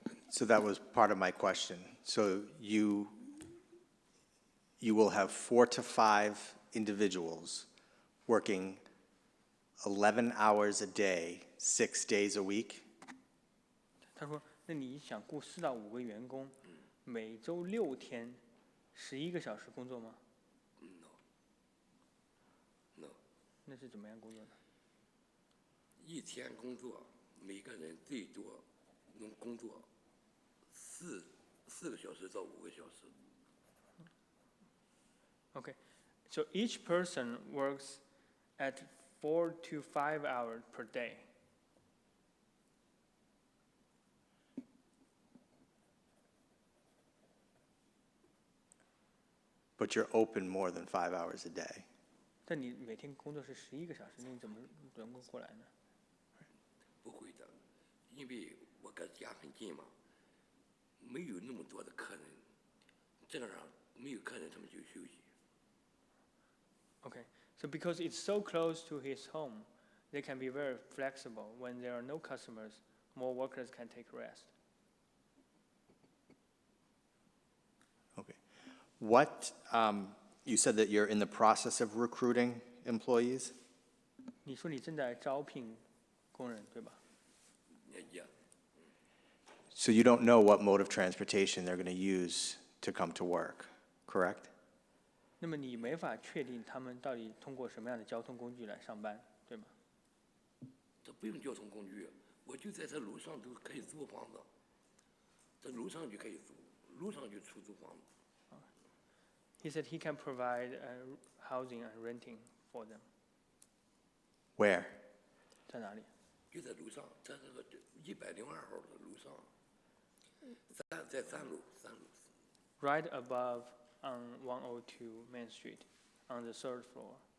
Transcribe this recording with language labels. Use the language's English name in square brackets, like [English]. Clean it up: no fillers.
[English] So that was part of my question. So you will have 4 to 5 individuals working 11 hours a day, 6 days a week? [Chinese] 他说：“那你想雇4到5个员工，每周6天，11个小时工作吗？” [English] No. [Chinese] 那是怎么样工作呢？一天工作，每个人最多能工作4个小时到5个小时。 [English] Okay, so each person works at 4 to 5 hours per day. But you're open more than 5 hours a day. [Chinese] 但你每天工作是11个小时，那你怎么能够过来呢？不会的，因为我跟家很近嘛，没有那么多的客人，这样没有客人他们就休息。 [English] Okay, so because it's so close to his home, they can be very flexible. When there are no customers, more workers can take rest. Okay. What, you said that you're in the process of recruiting employees? [Chinese] 你说你正在招聘工人，对吧？ [English] Yeah. So you don't know what mode of transportation they're going to use to come to work, correct? [Chinese] 那么你没法确定他们到底通过什么样的交通工具来上班，对吗？这不用交通工具，我就在这路上都可以租房子，这路上就可以租，路上就出租房子。 [English] He said he can provide housing and renting for them. Where? [Chinese] 在哪里？就在路上，在这个102号的路上，在3楼。 [English] Right above on 102 Main Street, on the 3rd floor.